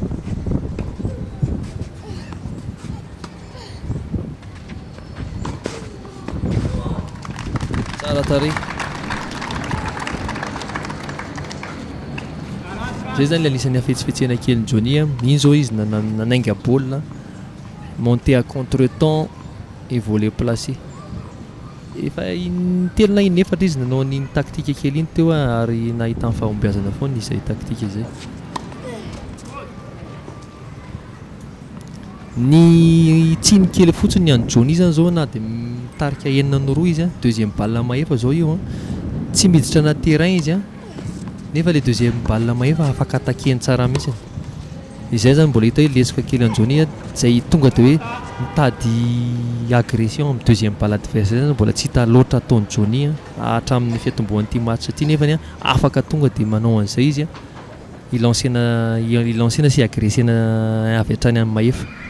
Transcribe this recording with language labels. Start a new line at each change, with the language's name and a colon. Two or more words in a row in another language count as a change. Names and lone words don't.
Malagasy: Tsara tarehy. Zay zany anisan'ny afetsifetsena kely Johnny iny zao izy nanainga baolina
French: monté à contre-temps et volet placé
Malagasy: efa telo na inefatra izy nanao an'iny taktika kely iny teo ary nahitany fahombiazana foana izay taktika izay. Ny tsiny kely fotsiny any Johnny zany zao na dia mitarika 9-2 izy
French: deuxième balle
Malagasy: maefa zao io tsy miditra anaty terrain izy nefa
French: le deuxième balle
Malagasy: maefa afaka atakeny tsara mihitsy. Izay zany mbola hita hoe lesaka kely any Johnny izay tonga dia hoe mitady agression amin'ny
French: deuxième balle adversaire
Malagasy: zany mbola tsy hita loatra ataony Johnny hatramin'ny fiatombohan'ity match ity nefany afaka tonga dia manao an'izay izy ilancena sy agressena avy hatrany amin'ny maefa.